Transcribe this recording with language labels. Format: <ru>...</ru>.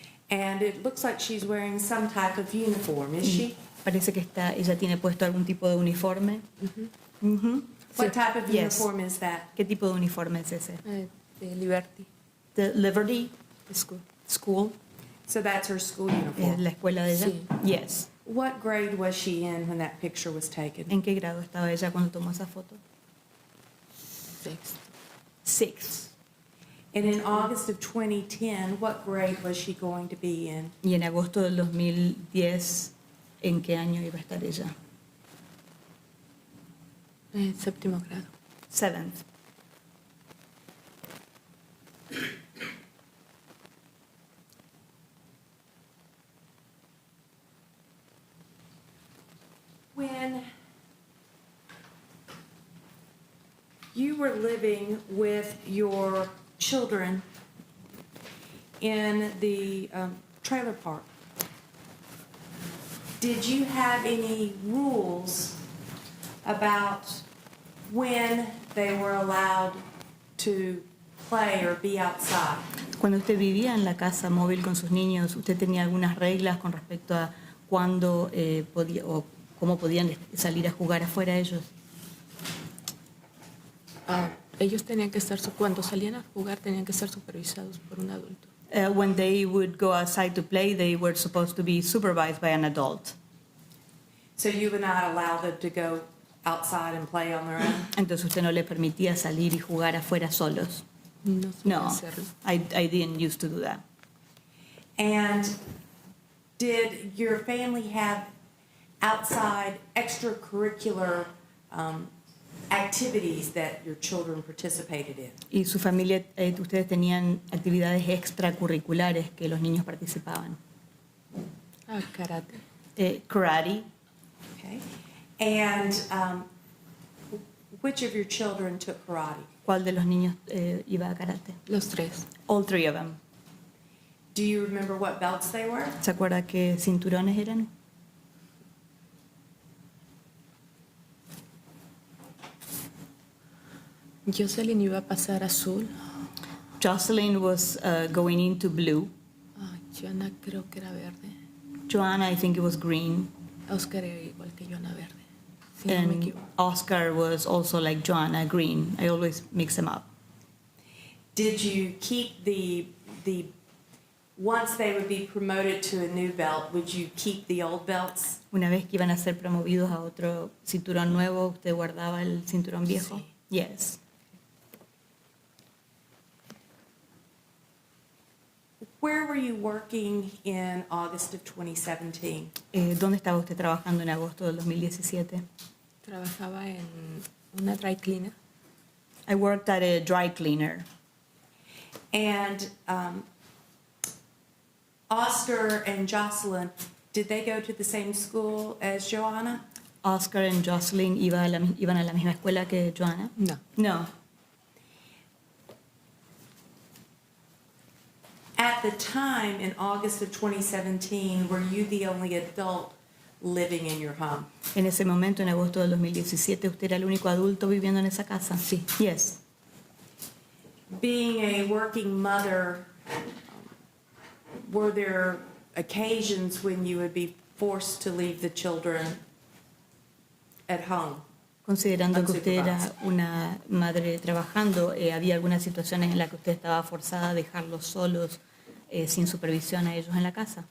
<en>And it looks like she's wearing some type of uniform, is she?</en> <es>Parece que ella tiene puesto algún tipo de uniforme. Mhm.</es> <en>What type of Yes. uniform is that?</en> <es>¿Qué tipo de uniforme es ese? De Liberty</es> <en>The Liberty School. School. So that's her school</en> <es>¿Es</es> <en>uniform.</en> <es>la escuela de ella? Sí.</es> <en>Yes. What grade was she in when that picture was taken?</en> <es>¿En qué grado estaba ella cuando tomó esa foto? Sexto.</es> <en>Sixth. And in August of 2010, what grade was she going to be in?</en> <es>Y en agosto del 2010, ¿en qué año iba a estar ella? Séptimo grado.</es> <en>Seventh. When you were living with your children in the trailer park, did you have any rules about when they were allowed to play or be outside?</en> <es>Cuando usted vivía en la casa móvil con sus niños, ¿usted tenía algunas reglas con respecto a cuándo podía o cómo podían salir a jugar afuera ellos? Ellos tenían que estar, cuando salían a jugar, tenían que estar supervisados por un adulto.</es> <en>When they would go outside to play, they were supposed to be supervised by an adult. So you would not allow them to go outside and play on their own?</en> <es>Entonces usted no le permitía salir y jugar afuera solos. No sabía No, hacerlo.</es> <en>I didn't used to do that. And did your family have outside extracurricular activities that your children participated in?</en> <es>¿Y su familia, ustedes tenían actividades extracurriculares que los niños participaban? Karate.</es> <en>Karate. Okay. And which of your children took karate?</en> <es>¿Cuál de los niños iba a karate? Los tres.</es> <en>All three of them. Do you remember what belts they were?</en> <es>¿Se acuerda qué cinturones eran? Jocelyn iba a pasar azul.</es> <en>Jocelyn was going into blue.</en> <es>Joana creo que era verde.</es> <en>Joanna, I think it was green.</en> <es>Oscar era igual que Joana verde. Si no me</es> <en>And</en> <es>equivoco.</es> <en>Oscar was also like Joanna, green. I always mix them up. Did you keep the once they would be promoted to a new belt, would you keep the old belts?</en> <es>Una vez que iban a ser promovidos a otro cinturón nuevo, ¿usted guardaba el cinturón viejo? Sí. Yes.</es> <en>Where were you working in August of 2017?</en> <es>¿Dónde estaba usted trabajando en agosto del 2017? Trabajaba en una dry cleaner.</es> <en>I worked at a dry cleaner. And Oscar and Jocelyn, did they go to the same school as Joanna?</en> <es>Oscar and Jocelyn iban a la misma escuela que Joanna? No.</es> <en>No. At the time, in August of 2017, were you the only adult living in your home?</en> <es>En ese momento, en agosto del 2017, ¿usted era el único adulto viviendo en esa casa? Sí.</es> <en>Yes. Being a working mother, were there occasions when you would be forced to leave the children at home?</en> <es>Considerando que usted era</es> <en>Unsupervised.</en> <es>una madre trabajando, ¿había algunas situaciones en las que usted estaba forzada a dejarlos solos sin supervisión a ellos en la casa?</es>